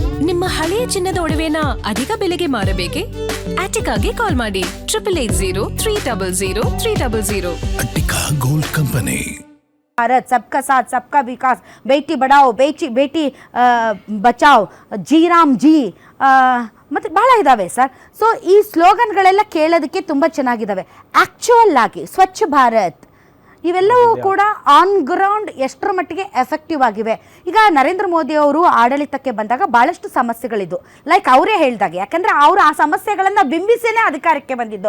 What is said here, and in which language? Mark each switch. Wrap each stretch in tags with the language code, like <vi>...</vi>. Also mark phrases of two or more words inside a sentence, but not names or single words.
<kn>ನಿಮ್ಮ ಹಳೆಯ ಚಿನ್ನದ ಒಡವೆನ ಅಧಿಕ ಬೆಲೆಗೆ ಮಾರಬೇಕೆ? ಆಟಿಕಾಗೆ ಕಾಲ್ ಮಾಡಿ 8880 ಅಟ್ಟಿಕಾ ಗೋಲ್ಡ್ ಕಂಪನಿ.</kn> <hi>भारत सबका साथ सबका विकास, बेटी बढ़ाओ बेटी बचाओ, जी राम जी</hi> <kn>ಮತ್ತು ಭಾಳ ಇದ್ದಾವೆ ಸರ್. ಸೊ ಈ ಸ್ಲೋಗನ್ಗಳೆಲ್ಲ ಕೇಳೋದಕ್ಕೆ ತುಂಬ ಚೆನ್ನಾಗಿದ್ದಾವೆ. ಆ್ಯಕ್ಚುಯಲ್ ಆಗಿ ಸ್ವಚ್ಛ ಭಾರತ್ ಇವೆಲ್ಲವೂ ಕೂಡ</kn> <en>on ground</en> <kn>ಎಷ್ಟರ ಮಟ್ಟಿಗೆ ಎಫೆಕ್ಟಿವ್ ಆಗಿವೆ. ಈಗ ನರೇಂದ್ರ ಮೋದಿ ಅವರು ಆಡಳಿತಕ್ಕೆ ಬಂದಾಗ ಭಾಳಷ್ಟು ಸಮಸ್ಯೆಗಳಿದ್ದು, ಲೈಕ್ ಅವರೇ ಹೇಳಿದಾಗ, ಯಾಕಂದರೆ ಅವರು ಆ ಸಮಸ್ಯೆಗಳನ್ನು ಬಿಂಬಿಸಿನೇ ಅಧಿಕಾರಕ್ಕೆ ಬಂದಿದ್ದು.</kn>